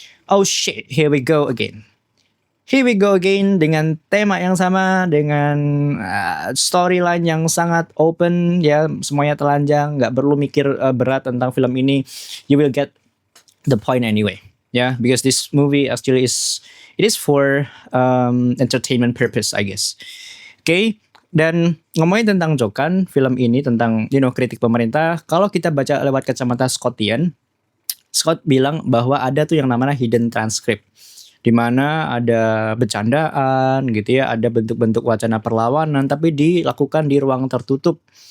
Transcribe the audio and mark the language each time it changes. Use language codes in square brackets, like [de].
[en] Oh shit, here we go again. [id] Here we go again dengan tema yang sama, dengan storyline yang sangat open ya, semuanya telanjang, nggak perlu mikir berat tentang film ini. [en] You will get the point anyway, [id] yeah, [en] because this movie actually is for entertainment purpose, I guess. [id] Okay, dan ngomongin tentang Jokan, film ini tentang kritik pemerintah. Kalau kita baca lewat kacamata Scottian, Scott bilang bahwa ada tuh yang namanya hidden transcript, di mana ada bercandaan gitu ya, ada bentuk-bentuk wacana perlawanan tapi dilakukan di ruang tertutup.